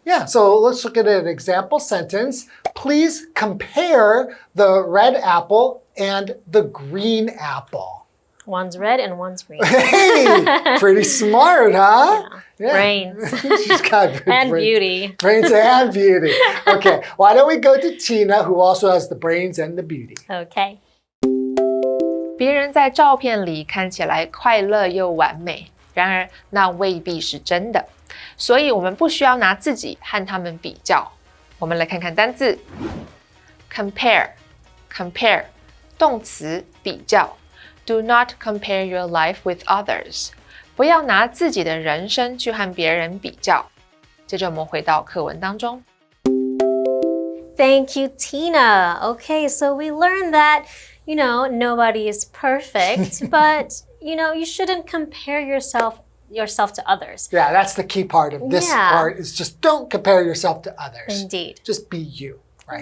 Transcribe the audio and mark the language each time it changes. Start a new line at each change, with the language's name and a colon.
English: Yeah, so let's look at an example sentence. Please compare the red apple and the green apple. One's red and one's green. Hey, pretty smart, huh? Yeah. Brains. She's got good and brains. Beauty. Brains and beauty. Okay, why don't we go to Tina, who also has the brains and the beauty. Okay.
Chinese: 别人在照片里看起来快乐又完美，然而那未必是真的，所以我们不需要拿自己和他们比较。我们来看看单字 compare 动词比较。
English: Do not compare your life with others.
Chinese: 不要拿自己的人生去和别人比较。接着我们回到课文当中。
English: Thank you, Tina. Okay, so we learned that, nobody is perfect, but, you shouldn't compare yourself to others. Yeah, that's the key part of this part is just don't compare yourself to others. Indeed. Just be you, right?